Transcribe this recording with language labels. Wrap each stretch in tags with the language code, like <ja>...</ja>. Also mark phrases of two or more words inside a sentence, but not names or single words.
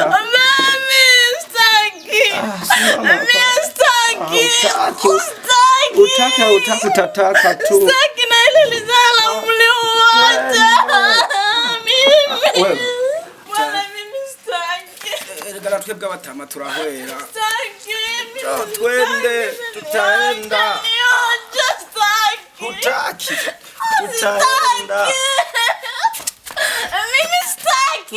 <sw>Mami sitaki. Utataka tu. Sitaki na ile lizala mliuacha. Mimi. Bwana mimi sitaki.</sw> <rn>Ngara twebwe batama turahwera.</rn> <sw>Sitaki. Twende tutaenda. Hutaki. Utaenda. Mimi sitaki.</sw>